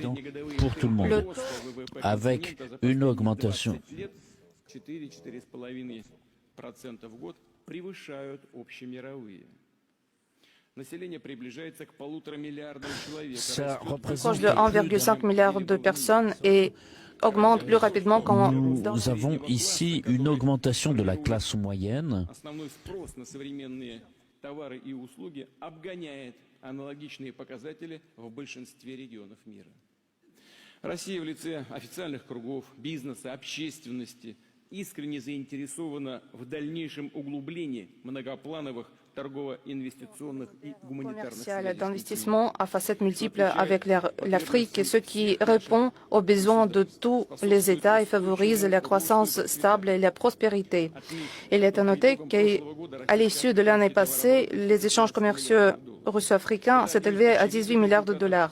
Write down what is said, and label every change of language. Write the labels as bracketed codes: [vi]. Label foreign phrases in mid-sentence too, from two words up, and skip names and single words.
[fr] Pour tout le monde, avec une augmentation ça Proche de 1,5 milliard de personnes et augmente plus rapidement qu'en... Nous avons ici une augmentation de la classe moyenne. [ru] Россия в лице официальных кругов, бизнеса, общественности искренне заинтересована в дальнейшем углублении многоплановых торгово-инвестиционных и гуманитарных связей. [fr] D'investissement à facettes multiples avec l'Afrique, ce qui répond aux besoins de tous les États et favorise la croissance stable et la prospérité. Il est à noter qu'à l'issue de l'année passée, les échanges commerciaux russo-africains s'est élevé à 18 milliards de dollars.